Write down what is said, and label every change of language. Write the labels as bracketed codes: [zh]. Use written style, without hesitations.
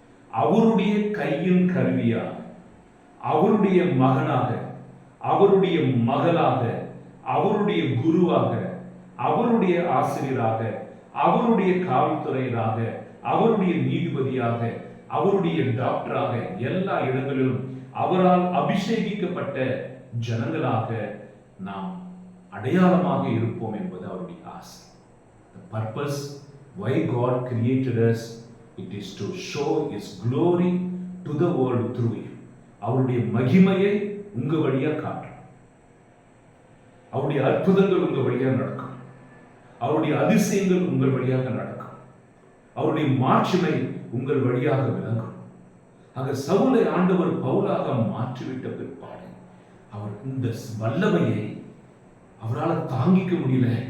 [ta] அவருடைய கையின் கருவியாக, அவருடைய மகனாக, அவருடைய மகளாக, அவருடைய குருவாக, அவருடைய ஆசிரியராக, அவருடைய காவல்துறையராக, அவருடைய நீதிபதியாக, அவருடைய டாக்டராக, எல்லா இடங்களிலும் அவரால் அபிஷேகிக்கப்பட்ட ஜனங்களாக நாம் அடையாளமாக இருப்போம் என்பது அவருடைய ஆசை. [en] The purpose why God created us, it is to show His glory to the world through you. [ta] அவருடைய மகிமையை உங்க வழியா காட்டும். அவருடைய அற்புதங்கள் உங்க வழியாக நடக்கும். அவருடைய அதிசயங்கள் உங்கள் வழியாக நடக்கும். அவருடைய மாட்சிமை உங்கள் வழியாக விளங்கும். ஆக சவுலை ஆண்டவர் பவுலாக மாற்றிவிட்ட பிற்பாடு அவர் இந்த வல்லமையை அவரால் தாங்கிக்க முடியல.